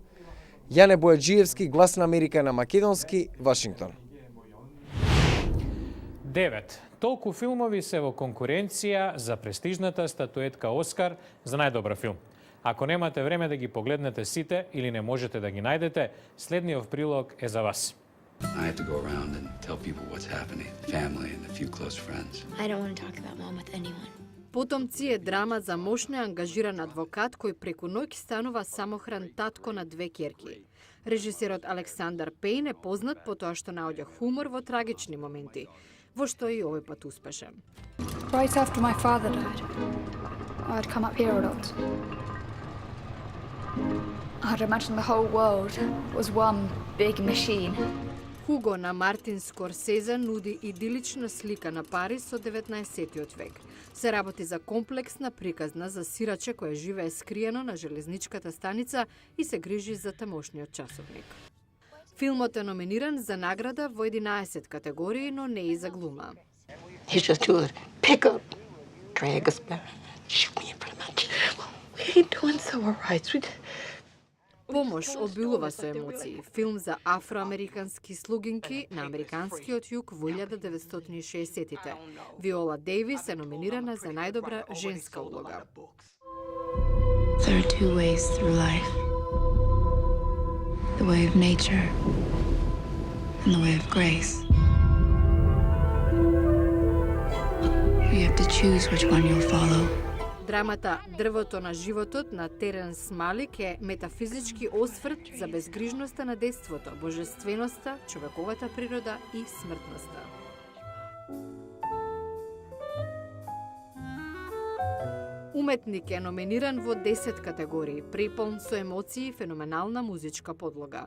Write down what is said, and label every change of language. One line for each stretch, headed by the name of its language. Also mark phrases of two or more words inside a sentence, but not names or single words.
Macedonian: Јане Бојаджиевски, Глас на Америка на македонски, Вашингтон. 9. Толку филмови се во конкуренција за престижната статуетка Оскар за најдобар филм. Ако немате време да ги погледнете сите или не можете да ги најдете, следниот прилог е за вас.
English: I have to go around and tell people what's happening, family and a few close friends. I don't want to talk about mom with anyone.
Macedonian: Потомци е драма за мошно ангажиран адвокат кој преку ноќ станува самохран татко на 2 ќерки. Режисерот Александар Пејн е познат по тоа што наоѓа хумор во трагични моменти. во што и овој пат успешен.
English: Right after my father died, I'd come up here a lot. I'd imagine the whole world was one big machine.
Macedonian: Хуго на Мартин Скорсезе нуди идилична слика на Париз од 19-тиот век. Се работи за комплексна приказна за сираче која живее скриено на железничката станица и се грижи за тамошниот часовник. Филмот е номиниран за награда во 11 категории, но не и за глума.
English: He's just too good. Pick up, drag us back, shoot me in front of my teeth. We ain't doing so all right.
Macedonian: Помош обилува со емоции. Филм за афроамерикански слугинки на американскиот југ во 1960-тите. Виола Дейвис е номинирана за најдобра женска улога.
English: There are two ways through life. The way of nature and the way of grace. You have to choose which one you'll follow.
Macedonian: Драмата Дрвото на животот на Теренс Малик е метафизички осврт за безгрижноста на детството, божественоста, човековата природа и смртноста. Уметник е номиниран во 10 категории, преполн со емоции и феноменална музичка подлога.